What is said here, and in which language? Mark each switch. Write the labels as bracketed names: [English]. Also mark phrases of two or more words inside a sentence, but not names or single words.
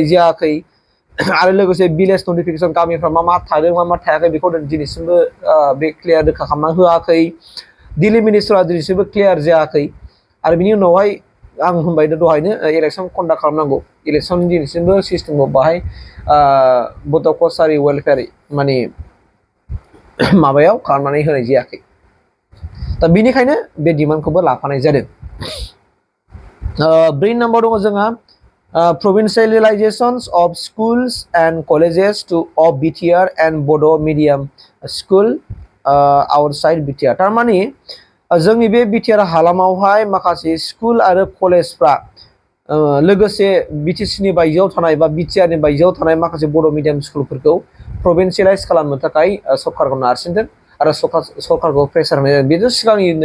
[Bodo] जायाखै आरो लोगोसे [English] village notification [Bodo] गामिफ्रा मा थादों मा थायाखै बेखौ दिनैसिमबो बे क्लियार रोखा खालामना होआखै डिलिमिटेशनआ दिनैसिमबो क्लियार जायाखै आरो बिनि उनावहाय आं होनबाय दहायनो [English] election conduct [Bodo] खालामनांगौ इलेक्शन दिनैसिमबो सिस्टेमखौ बाहाय बड' कसारि वेलफेयार माने माबायाव खालामनानै होनाय जायाखै दा बेनिखायनो बे डिमान्डखौबो लाफानाय जादों 3 नम्बर दङ जोंहा [English] provincializations of schools and colleges of BTR and Bodo medium school outside BTR [Bodo] थारमाने जोंनि बे BTR हालामावहाय माखासे स्कुल आरो कलेजफ्रा लोगोसे BTC नि बायजोआव थानाय बा BTR नि बायजोआव थानाय माखासे बड' मिडियाम स्कुलफोरखौ प्रभिन्सियेलाइज खालामनो थाखाय सरकारखौ नारसिनदों आरो सरकारखौ प्रेसार होनाय जादों बेथ' सिगांनि